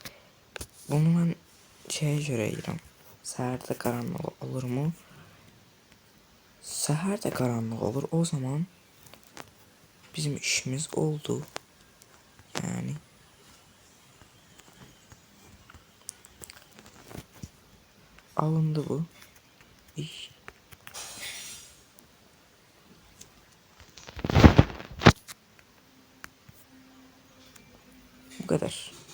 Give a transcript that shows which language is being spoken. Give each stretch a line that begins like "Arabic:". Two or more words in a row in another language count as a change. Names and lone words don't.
Azerbaijani: Bunu mən şeyə görə yeyirəm. Səhər də qaranlıq olurmu? Səhər də qaranlıq olur. O zaman bizim işimiz oldu. Yani alındı bu iş.
Turkish: Bu kadar.